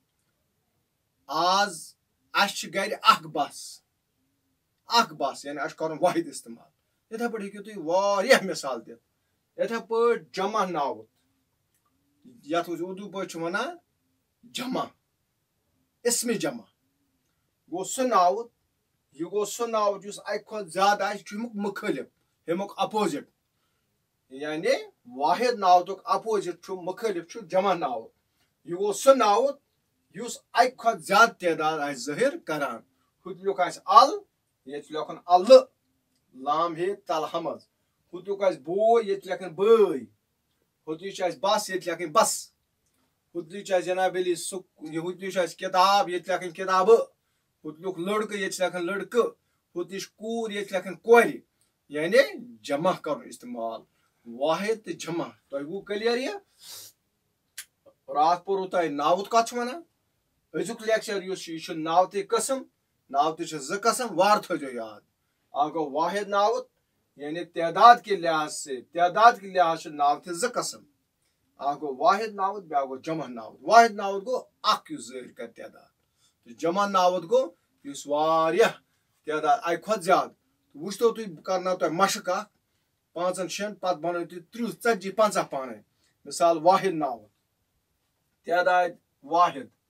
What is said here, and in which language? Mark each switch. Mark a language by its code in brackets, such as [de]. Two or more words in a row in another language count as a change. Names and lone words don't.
[ks] آز اس گھر بس یعنی اس کرن واحد استعمال یتھے پٲٹھۍ ہیٚکِو تُہۍ واریاہ مثال دِتھ یتھے پٲٹھۍ جمع ناوت یتھ اردو پٲٹھۍ ونان جمع اسم جمع گو سہ ناوت یہ گو سہ ناوت اس اکہ کھت زیادہ امیک مخالف امیک اپوزٹ یعنی واحد ناوتک اپوزٹ مخالف جمع ناوت یہ گو سہ ناوت اس اکہ کھت زیادہ تعداد ظاہر کران ہت لیوکھ ال یہ لیکھن لام ہے تل حمز ہت لیوکھ بوے یہ لیکھن بٲے ہت بس یہ لیکھن بس ہت لیوکھ جناب علی ہت لیوکھ کتاب یہ لیکھن کتاب ہت لیوکھ لڑکہ یہ لیکھن لڑکہ ہت لیوکھ کور یہ لیکھن کور یعنی جمع کرن استعمال واحد تو جمع تہ گو کلیئر یہ رات پورو تہ ناوت کت ونان ازیک لیکچر یہ ناوت قسم ناوت زٕ قسم وار تھو یاد اکھ گو واحد ناوت یعنی [ur] تعداد کے لحاظ سے [ks] ناوت زٕ قسم اکھ گو واحد ناوت بیاکھ گو جمع ناوت واحد ناوت گو یُس ظٲہر کر تعداد تو جمع ناوت گو یس واریاہ تعداد اکہ کھۄتہٕ زیادٕ وٕچھتو تُہۍ بہٕ کرناو تۄہہِ مشق اکھ 5 6 پتہٕ بنٲیِو تُہۍ 30 40 50 پانے مثال واحد ناوت تعداد واحد